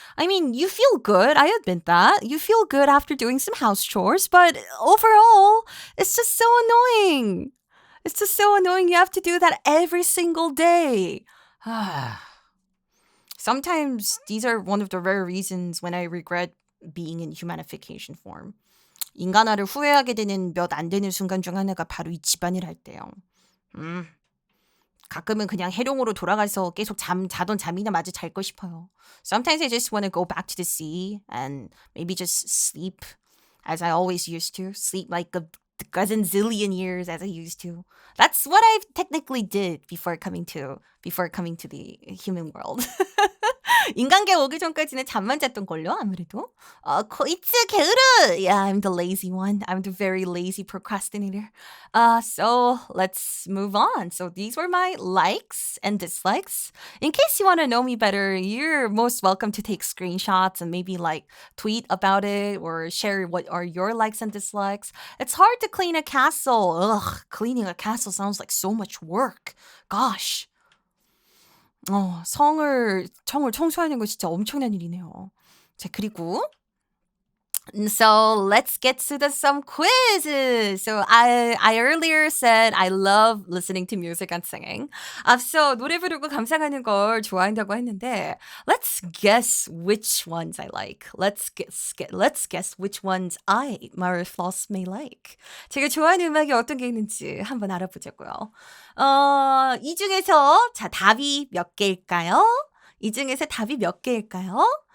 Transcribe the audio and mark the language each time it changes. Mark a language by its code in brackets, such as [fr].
[en] I mean, you feel good. I admit that. You feel good after doing some house chores, but overall, it's just so annoying. It's just so annoying. You have to do that every single day. Sometimes these are one of the rare reasons when I regret being in humanification form. [ko] 인간화를 후회하게 되는 몇 안 되는 순간 중 하나가 바로 이 집안일 할 때요. 가끔은 그냥 해룡으로 돌아가서 계속 자던 잠이나 마저 잘고 싶어요. [en] Sometimes I just want to go back to the sea and maybe just sleep as I always used to. Sleep like a gazillion years as I used to. That's what I technically did before coming to the human world. [ko] 인간계 오기 전까지는 잠만 잤던걸요, 아무래도. 코이츠 게으르! [en] Yeah, I'm the lazy one. I'm the very lazy procrastinator. So let's move on. So these were my likes and dislikes. In case you want to know me better, you're most welcome to take screenshots and maybe like tweet about it or share what are your likes and dislikes. It's hard to clean a castle. Ugh, cleaning a castle sounds like so much work. Gosh. [ko] 청을 청소하는 거 진짜 엄청난 일이네요. 자, 그리고 [en] so let's get to some quizzes. So I earlier said I love listening to music and singing. So [ko] 노래 부르고 감상하는 걸 좋아한다고 했는데 [en] let's guess which ones I like. Let's guess which ones Mare Flos may like. [ko] 제가 좋아하는 음악이 어떤 게 있는지 한번 알아보자고요. 이 중에서 자 답이 몇 개일까요? 이 중에서 답이 몇 개일까요?